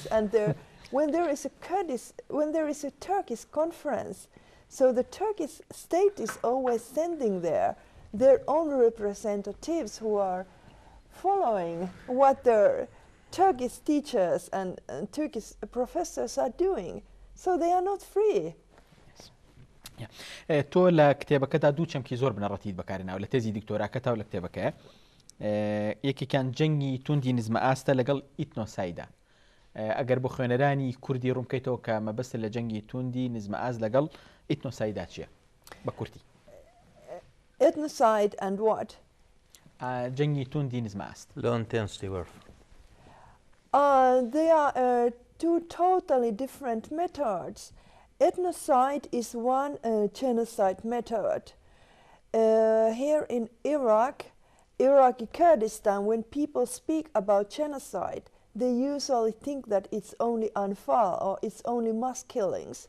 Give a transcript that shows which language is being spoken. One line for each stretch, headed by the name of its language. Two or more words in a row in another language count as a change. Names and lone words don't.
English: And when there is a Turkish conference, so the Turkish state is always sending there their own representatives who are following what their Turkish teachers and Turkish professors are doing. So they are not free.
Central Kurdish: تۆ لە کتێبەکەدا دوو چەمکی زۆر بنەڕەتیت بەکارێناوە لە تێزی دیکتۆراکەتەوە لە کتێبەکە یەکێکیان جەنگی توندی نزمە ئاستە لەگەڵ ئیتنۆسایدا ئەگەر بۆ خوێنەرانی کوردی ڕوونکەیتەوە کە مەبەستە لە جەنگی توندی نزمە ئاست لەگەڵ ئیتنۆسایدا چییە بە کورتی؟
English: Ethnocide and what?
Central Kurdish: جەنگی توندی نزمە ئاست.
English: Low intensity warfare. They are two totally different methods. Ethnocide is one genocide method. Here in Iraqi Kurdistan, when people speak about genocide, they usually think that it's only Anfal or it's only mass killings.